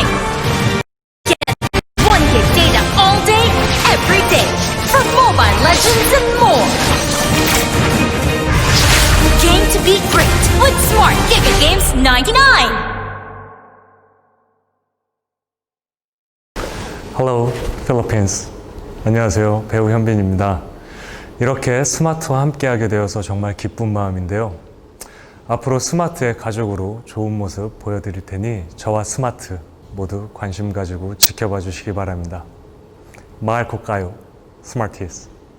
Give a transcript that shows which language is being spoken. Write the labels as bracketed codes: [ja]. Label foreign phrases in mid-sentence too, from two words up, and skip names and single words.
[en] Get 1 gig data all day, every day for Mobile Legends and more. Game to be great with Smart Giga Games 99. Hello, Philippines. [ko] 안녕하세요. 배우 현빈입니다. 이렇게 스마트와 함께하게 되어서 정말 기쁜 마음인데요. 앞으로 스마트의 가족으로 좋은 모습 보여드릴 테니 저와 스마트 모두 관심 가지고 지켜봐 주시기 바랍니다. [tl] Mahal ko kayo, Smarties.